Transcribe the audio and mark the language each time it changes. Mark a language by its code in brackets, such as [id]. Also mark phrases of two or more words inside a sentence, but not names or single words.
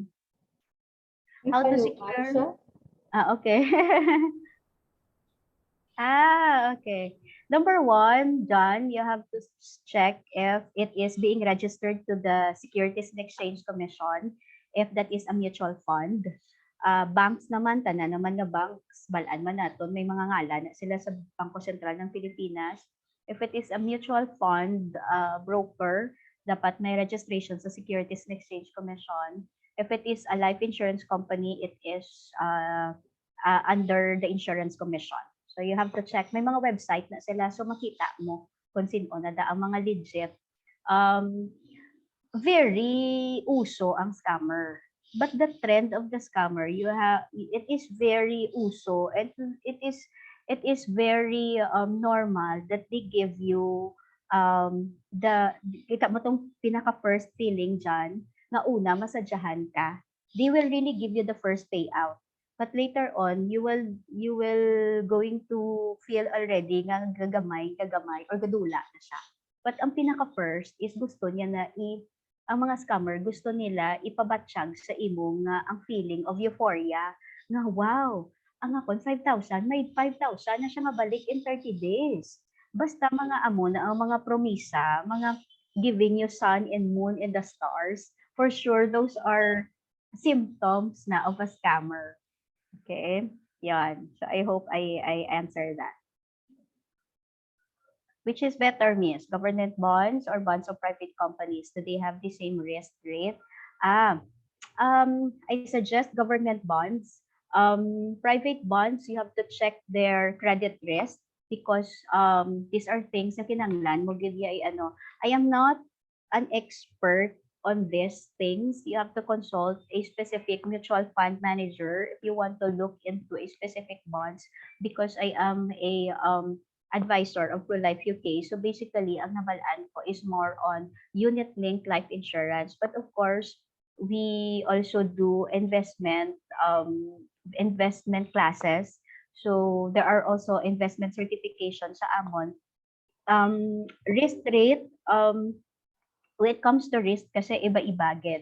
[en] How to secure? Okay. Okay. Number one, John, you have to check if it is being registered to the Securities and Exchange Commission, if that is a mutual fund. [hil] Banks naman, tanan naman nga banks, balaan man naton, may mga ngalan na sila sa Bangko Sentral ng Pilipinas. [en] If it is a mutual fund broker, [hil] dapat may registration sa Securities and Exchange Commission. [en] If it is a life insurance company, it is under the Insurance Commission. So you have to check. [hil] May mga website na sila, so makita mo kung sino na ang mga legit. [en] Very uso ang scammer. But the trend of the scammer, it is very uso, and it is very normal that they give you [hil] kita mo tong pinaka [en] first feeling dyan, [hil] na una masadyahan ka. [en] They will really give you the first payout. But later on, you will going to feel already [hil] nga gagamay [en] or [hil] gadula na siya. But ang pinaka first is gusto niya na ang mga scammer gusto nila ipabatsyag sa imo nga ang [en] feeling of euphoria [hil] nga wow, ang akon 5,000, may 5,000 na siya mabalik in 30 days. Basta mga amo na ang mga promisa, [en] mga giving you sun and moon and the stars, for sure those are symptoms na of a scammer. Okay, yan. So I hope I answer that. Which is better, Miss? Government bonds or bonds of private companies? Do they have the same risk rate? I suggest government bonds. Private bonds, you have to check their credit risk because these are things [hil] na kinahanglan mo gid [en] I am not an expert on these things. You have to consult a specific mutual fund manager if you want to look into a specific bonds, because I am a advisor of Life UK. So basically, [hil] ang nabalaan ko [en] is more on unit-linked life insurance. But of course, we also do investment classes. So there are also investment certifications [hil] sa Amon. [en] Risk rate, when it comes to risk, [tl] kasi iba-iba get.